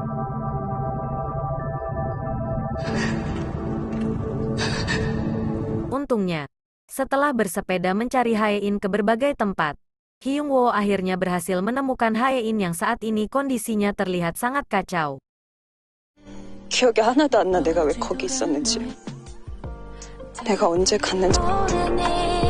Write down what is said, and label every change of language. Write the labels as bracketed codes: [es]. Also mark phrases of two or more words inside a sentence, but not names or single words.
[id] Untungnya, setelah bersepeda mencari Hae-in ke berbagai tempat, Hyunwoo akhirnya berhasil menemukan Hae-in yang saat ini kondisinya terlihat sangat kacau. [ko] 기억이 하나도 안 나. 내가 왜 거기 있었는지. 내가 언제 갔는지.